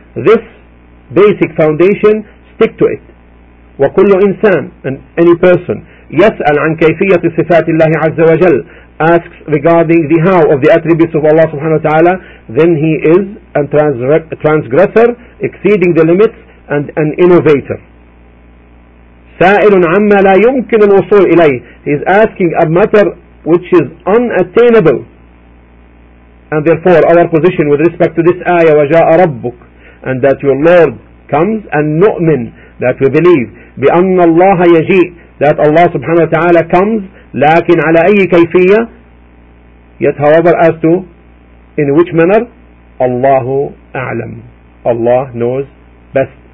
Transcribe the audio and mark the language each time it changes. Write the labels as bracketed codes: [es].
[en] This basic foundation, stick to it. [ar] وكل إنسان, [en] and any person, [ar] يسأل عن كيفية صفات الله عز وجل, [en] asks regarding the how of the attributes of Allah subhanahu wa ta'ala, then he is a transgressor, exceeding the limits, and an innovator. [ar] سائل عما لا يمكن الوصول إليه. [en] He is asking a matter which is unattainable. And therefore our position with respect to this ayah [ar] وجاء ربك [en] and that your Lord comes and نؤمن that we believe [ar] بأن الله يجيء [en] that Allah subhanahu wa ta'ala comes [ar] لكن على أي كيفية [en] yet however as to in which manner [ar] الله أعلم [en] Allah knows best.